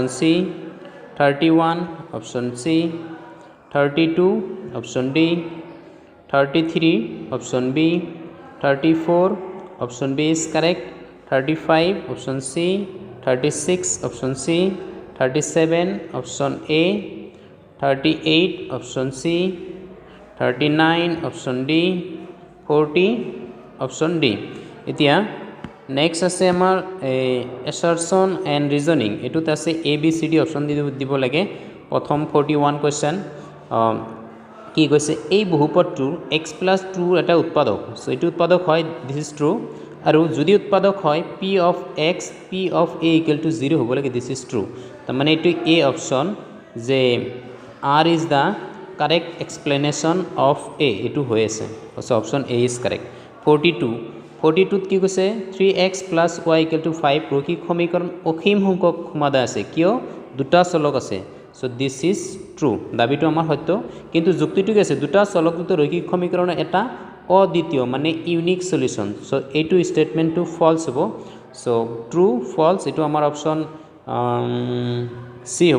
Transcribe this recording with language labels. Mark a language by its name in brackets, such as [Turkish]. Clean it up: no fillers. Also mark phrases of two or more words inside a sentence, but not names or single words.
[English] C, 31 option C, 32 option D, 33 option B, 34 option B is correct, 35 option C, 36 option C, 37 option A, 38 option C, 39 option D, 40 option D. [Assamese] এতিয়া নেক্সট আছে আমাৰ [English] Assertion and Reasoning, [Assamese] এইটোত আছে ABCD অপশ্যন দিব লাগে। প্ৰথম 41 কুৱেশ্যন কি কৈছে, এই বহুপদটোৰ x+2 এটা উৎপাদক, চ' এইটো উৎপাদক হয়, [English] this is true. [Assamese] আৰু যদি উৎপাদক হয় [English] P of x P of A equal to 0 [Assamese] হ'ব লাগে, [English] this is true. [Assamese] তাৰমানে এইটো A অপশ্যন যে [English] R is the correct explanation of A, [Assamese] এইটো হৈ আছে, [English] so option A is correct। [Assamese] 42ত কি কৈছে 3x + y = 5 ৰৈখিক সমীকৰণ অসীম সংখ্যক সমাধান আছে, কিয় দুটা চলক আছে, [English] so this is true, [Assamese] দাবীটো আমাৰ সত্য। কিন্তু যুক্তিটো কি আছে, দুটা চলকযুক্ত ৰৈখিক সমীকৰণৰ এটা অদ্বিতীয় মানে [English] unique solution, [Assamese] চ' এইটো ষ্টেটমেণ্টটো ফলছ হ'ব, চ' [English] true false [Assamese] এইটো আমাৰ অপশ্যন চি হ'ব।